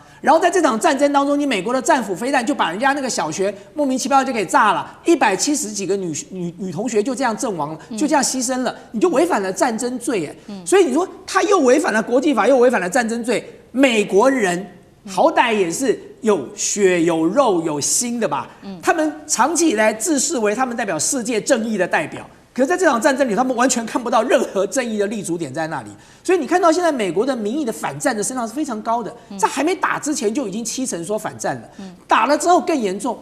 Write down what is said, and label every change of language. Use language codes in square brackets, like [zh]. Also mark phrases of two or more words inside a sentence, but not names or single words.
[zh] 然後在這場戰爭當中，你美國的戰斧飛彈就把人家那個小學莫名其妙就給炸了，170幾個女同學就這樣陣亡了，就這樣犧牲了，你就違反了戰爭罪耶。所以你說他又違反了國際法，又違反了戰爭罪，美國人好歹也是有血有肉有心的吧？他們長期以來自視為他們代表世界正義的代表。可是在這場戰爭裡，他們完全看不到任何正義的立足點在那裡，所以你看到現在美國的民意的反戰的聲浪是非常高的，在還沒打之前就已經70%說反戰了，打了之後更嚴重。